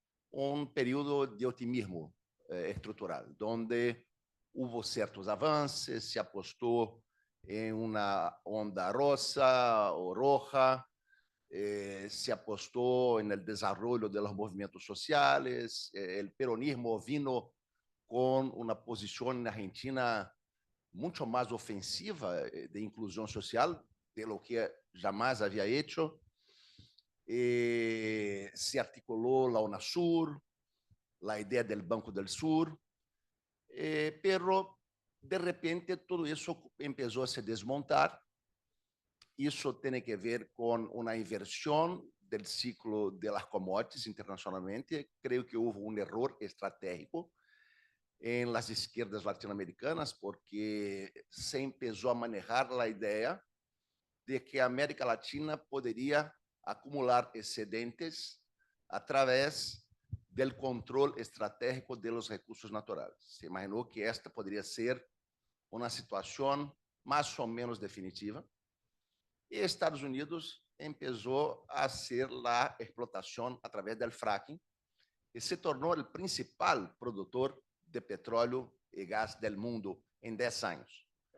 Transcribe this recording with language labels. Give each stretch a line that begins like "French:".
Spanish: un periodo de optimismo estructural, donde hubo ciertos avances, se apostó en una onda rosa o roja, se apostó en el desarrollo de los movimientos sociales, el peronismo vino con una posición en Argentina mucho más ofensiva de inclusión social de lo que jamás había hecho. Se articuló la UNASUR, la idea del Banco del Sur, pero de repente todo eso empezó a se desmontar.
Portuguese: Isso tem que ver com uma inversão do ciclo de las commodities internacionalmente. Creio que houve um erro estratégico em
Spanish: las izquierdas
Portuguese: latino-americanas, porque se empezou a manejar a ideia de que a América Latina poderia acumular excedentes através do controle estratégico
Spanish: de los recursos
Portuguese: naturais. Se imaginou que esta poderia ser uma situação mais ou menos definitiva.
Spanish: E Estados Unidos empezó a hacer la explotación a través del fracking y se tornó el principal productor de petróleo y gas del mundo en 10 años.